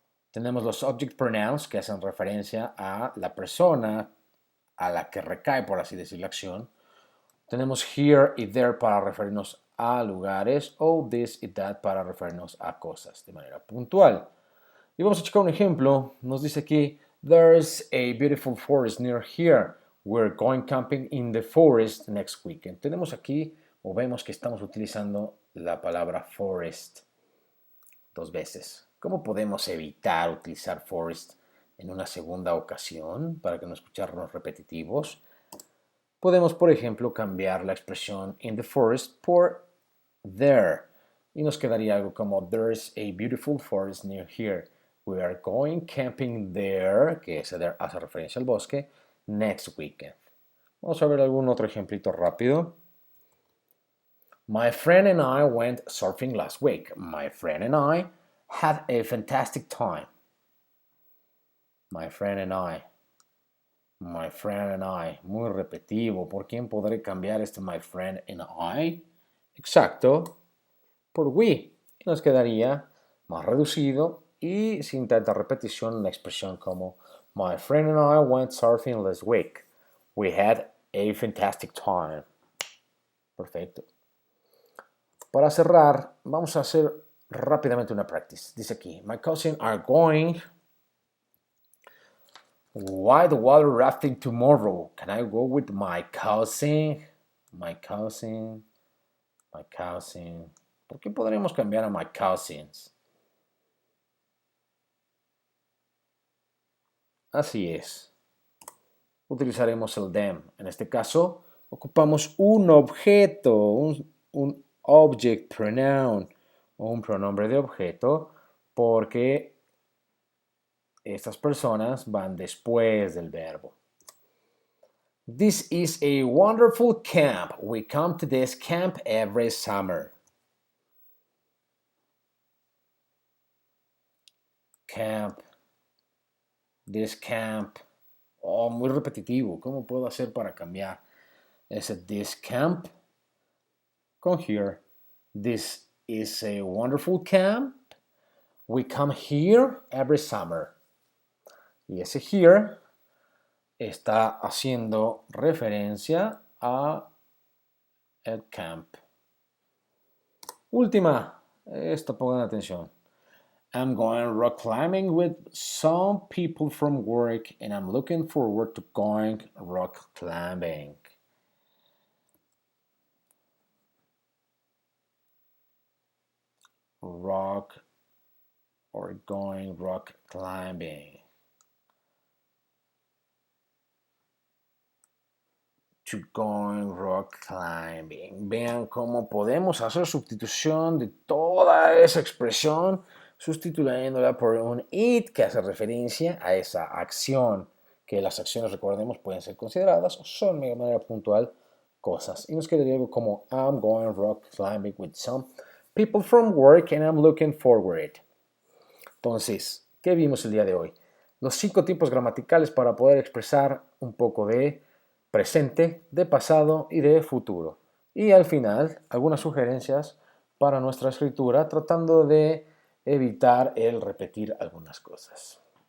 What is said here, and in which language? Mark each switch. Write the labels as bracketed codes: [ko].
[es] Tenemos los object pronouns, que hacen referencia a la persona a la que recae, por así decir, la acción. Tenemos here y there para referirnos a lugares o this y that para referirnos a cosas de manera puntual. Y vamos a checar un ejemplo. Nos dice aquí, [en] there's a beautiful forest near here. We're going camping in the forest next weekend. [es] Tenemos aquí, o vemos que estamos utilizando la palabra forest 2 veces. ¿Cómo podemos evitar utilizar forest en una segunda ocasión para que no escucharnos repetitivos? Podemos, por ejemplo, cambiar la expresión in the forest por there. Y nos quedaría algo como [en] there's a beautiful forest near here. We are going camping there, [es] que ese there hace referencia al bosque, [en] next weekend. [es] Vamos a ver algún otro ejemplito rápido. [en] My friend and I went surfing last week. My friend and I had a fantastic time. My friend and I. My friend and I, [es] muy repetitivo. ¿Por quién podré cambiar este [en] my friend and I? [es] Exacto, por we. Y nos quedaría más reducido y sin tanta repetición la expresión como [en] my friend and I went surfing last week. We had a fantastic time. [es] Perfecto. Para cerrar, vamos a hacer rápidamente una practice. Dice aquí, [en] my cousin are going white water rafting tomorrow. Can I go with my cousin? My cousin. My cousin. [es] ¿Por qué podríamos cambiar a my cousins? Así es. Utilizaremos el them. En este caso, ocupamos un objeto, un object pronoun o un pronombre de objeto, porque estas personas van después del verbo. [en] This is a wonderful camp. We come to this camp every summer. Camp. This camp. Oh, [es] muy repetitivo. ¿Cómo puedo hacer para cambiar ese this camp con here? [en] This is a wonderful camp. We come here every summer. [es] Y ese here está haciendo referencia a el camp. Última, esta pongan atención. [en] I'm going rock climbing with some people from work and I'm looking forward to going rock climbing. Rock or going rock climbing. To going rock climbing. [es] Vean cómo podemos hacer sustitución de toda esa expresión sustituyéndola por un it que hace referencia a esa acción, que las acciones, recordemos, pueden ser consideradas o son de manera puntual cosas. Y nos quedaría algo como [en] I'm going rock climbing with some people from work and I'm looking forward. [es] Entonces, ¿qué vimos el día de hoy? Los 5 tiempos gramaticales para poder expresar un poco de presente, de pasado y de futuro. Y al final, algunas sugerencias para nuestra escritura, tratando de evitar el repetir algunas cosas.